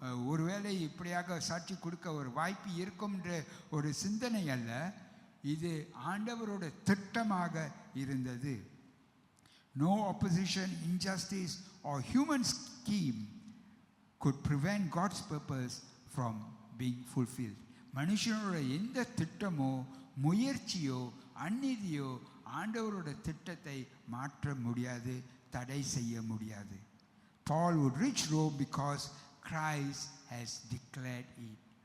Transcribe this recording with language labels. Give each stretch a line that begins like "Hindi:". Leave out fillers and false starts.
Tamil: ஒருவேளை இப்படியாக சாட்சி கொடுக்க ஒரு வாய்ப்பு இருக்கும் என்ற ஒரு சிந்தனை அல்ல, இது ஆண்டவரோட திட்டமாக இருந்தது.
English: No opposition, injustice or human scheme could prevent God's purpose from being fulfilled.
Tamil: மனுஷனோட எந்த திட்டமோ முயற்சியோ அநீதியோ ஆண்டவரோட திட்டத்தை மாற்ற முடியாது, தடை செய்ய முடியாது.
English: Paul would reach Rome because Christ has declared it.